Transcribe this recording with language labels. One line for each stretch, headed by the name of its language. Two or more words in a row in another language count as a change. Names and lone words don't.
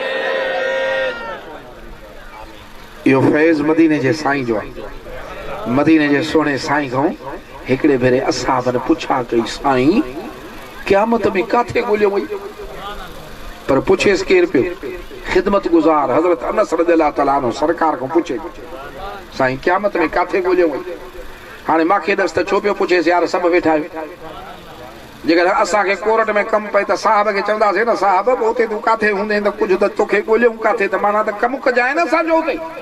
Sindhi: इहो फैज़ मदीने जे साईं जो आहे। मदीने जे सोणे साईं खां हिकिड़े भेरे असहाबनि पुछा कई, साईं क़यामत में काथे ॻोल्हियो वई? पर पुछेसि केरु पियो? ख़िदमत गुज़ार हज़रत अनस
Arabic: رضي الله تعالى عنه
Sindhi: सरकार खां पुछे, साईं क़यामत में काथे ॻोल्हियो वई? हाणे मूंखे ॾस त छो पियो पुछेसि, यार सभु वेठा आहियो। जेकॾहिं असांखे कोर्ट में कमु पए त साहिब खे चवंदासीं न, साहिब उते तूं काथे हूंदे त कुझु त तोखे ॻोल्हियूं काथे, त माना त कमु कजाए न असांजो उते।